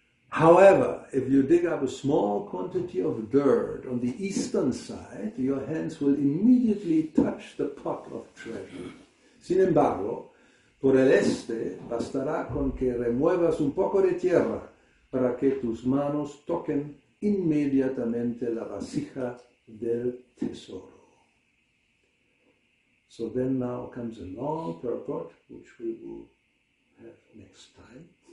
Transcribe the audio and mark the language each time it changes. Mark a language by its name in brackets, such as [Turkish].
[English] However, if you dig up a small quantity of dirt on the eastern side, your hands will immediately touch the pot of treasure. [Spanish] Sin embargo, por el este bastará con que remuevas un poco de tierra para que tus manos toquen inmediatamente la vasija del tesoro. [English] So then now comes a long purport, which we will have next time.